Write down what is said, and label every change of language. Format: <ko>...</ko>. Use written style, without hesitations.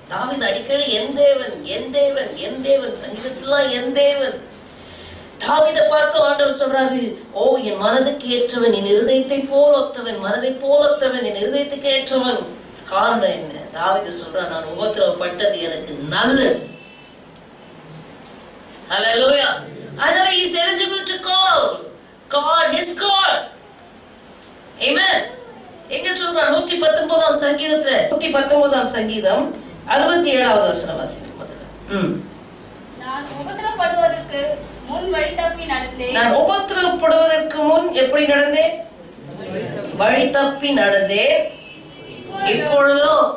<ta>தாவீது அடிக்கடி என் தேவன், என் தேவன், என் தேவன். சங்கீதத்துல என் தேவன். தாவீதை பார்த்து ஆண்டவர் சொல்றாரு, ஓ என் மனதுக்கு ஏற்றவன், என் இருதயத்தை போல் ஒத்தவன், மனதை போல் ஒத்தவன், என் இருதயத்துக்கு ஏற்றவன். காரணம் என்ன? தாவீது சொல்றான், நான் உபத்திரவப்பட்டது எனக்கு நல்லது. ஹல்லேலூயா. அதனால</ta> <en>he is eligible to call God his God.</en> <ta>Amen. எங்க சொல்றான்? 119ஆம் சங்கீதத்துல, 119ஆம் சங்கீதம் 67வது வசனம் வாசிக்கும் முதல்ல. நான் உபத்திரப்படுவதற்கு முன் வழி தப்பி நடந்தேன். நான் உபத்திரப்படுவதற்கு முன் எப்படி நடந்தேன்? வழி தப்பி நடந்தேன். இப்பொழுதோ</ta>